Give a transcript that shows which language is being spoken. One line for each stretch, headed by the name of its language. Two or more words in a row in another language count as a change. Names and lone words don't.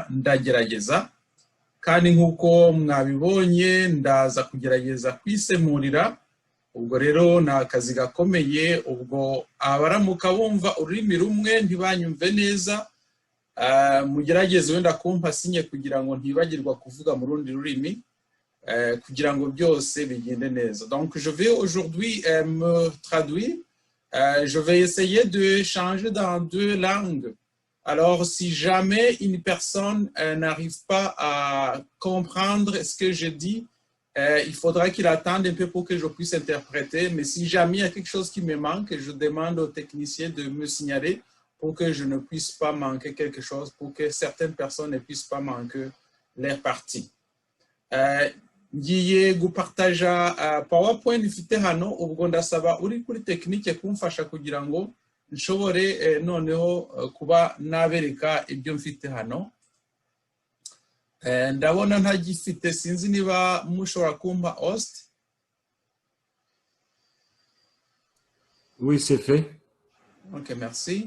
Kinyarwanda: Ndagerageza, kandi nk'uko mwabibonye ndaza kugerageza kwisemurira. Ubwo rero ni akazi gakomeye. Ubwo abaramuka bumva ururimi rumwe ntibanyumve neza, mugerageze wenda kumpa sinye kugira ngo ntibagirwa kuvuga mu rundi rurimi, kugira ngo byose bigende neza.
French: Donc je vais aujourd'hui me traduire. Je vais essayer de changer dans 2 langues. Alors, si jamais une personne n'arrive pas à comprendre ce que je dis, il faudra qu'il attende un peu pour que je puisse interpréter. Mais si jamais il y a quelque chose qui me manque, je demande aux techniciens de me signaler pour que je ne puisse pas manquer quelque chose, pour que certaines personnes ne puissent pas manquer leur partie.
Kinyarwanda: Ngiye gupartaja PowerPoint ifite hano. Ubwo ndasaba uri kuri tekinike kumfasha kugira ngo nshobore noneho kuba nabereka ibyo mfite hano. Ndabona ntagifite, sinzi niba mushobora kumpa host.
French: Oui, c'est fait. Ok, merci.